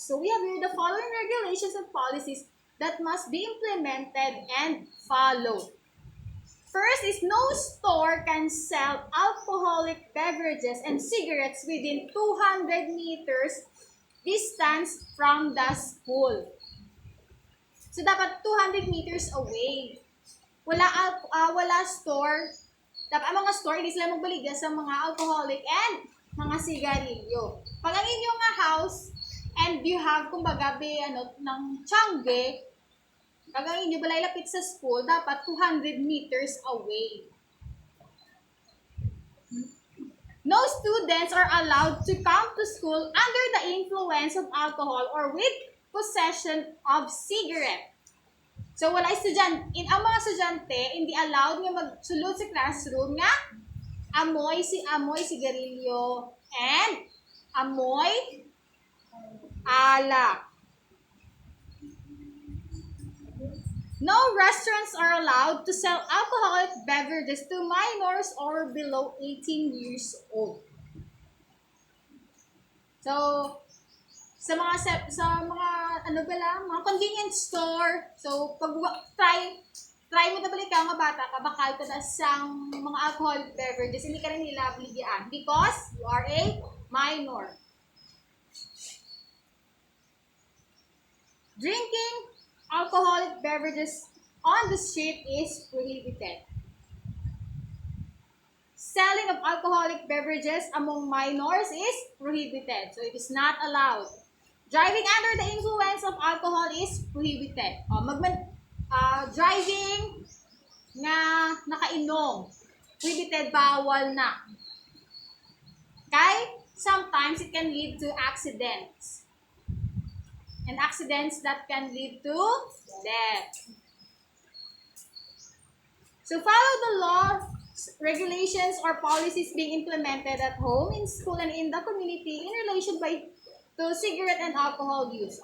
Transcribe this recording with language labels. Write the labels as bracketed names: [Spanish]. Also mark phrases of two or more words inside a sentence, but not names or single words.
[English] So we have here the following regulations and policies that must be implemented and followed. First is no store can sell alcoholic beverages and cigarettes within 200 meters distance from the school. [Hiligaynon] So dapat [English] 200 meters away. [Hiligaynon] Wala store. Dapat ang mga store hindi sila magbaligya sa mga alcoholic and mga sigarilyo. Pag ang inyong house [English] and you have [Hiligaynon] kumbaga ng Changge, pag ang inyo balay lapit sa school, dapat 200 meters away. [English] No students are allowed to come to school under the influence of alcohol or with possession of cigarette. [Hiligaynon] So wala ang mga estudyante hindi allowed nga magsulod sa classroom nga amoy sigarilyo and amoy alak. [English] No restaurants are allowed to sell alcoholic beverages to minors or below 18 years old. So, [Hiligaynon] sa mga mga [English] convenience store, [Hiligaynon] so pag try mo na balik ka nga bata ka, bakal ka na sang mga [English] alcoholic beverages, [Hiligaynon] hindi ka rin nila obligyan [English] because you are a minor. Drinking alcoholic beverages on the street is prohibited. Selling of alcoholic beverages among minors is prohibited. So it is not allowed. Driving under the influence of alcohol is prohibited. [Hiligaynon] Driving nga nakainom, prohibited, bawal na. [English] Okay? Sometimes it can lead to accidents. And accidents that can lead to death. So follow the law, regulations, or policies being implemented at home, in school, and in the community in relation to cigarette and alcohol use.